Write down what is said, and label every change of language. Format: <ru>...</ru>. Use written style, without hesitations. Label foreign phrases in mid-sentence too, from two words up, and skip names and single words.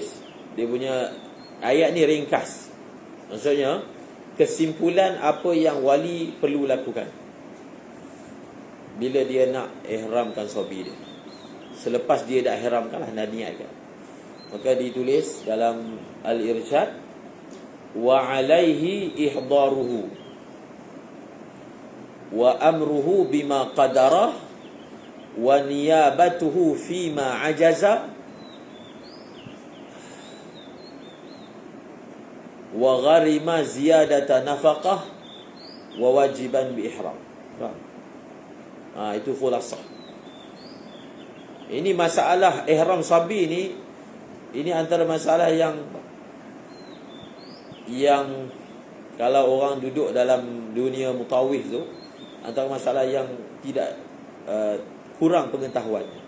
<ms>Dia punya ayat ni ringkas. Maksudnya kesimpulan apa yang wali perlu lakukan bila dia nak ihramkan sahabi dia. Selepas dia dah ihramkan lah, nak niatkan, maka ditulis dalam Al-Irsyad,</ms> <ar>وعليه إحضاره وأمره بما قدره ونيابته فيما عجز وغرامة زيادة نفقة وواجبا بإحرام.</ar> <ms>Itu khulasah. Ini masalah ihram sabi ni, ini antara masalah yang kalau orang duduk dalam dunia mutawif tu, antara masalah yang tidak kurang pengetahuan.</ms>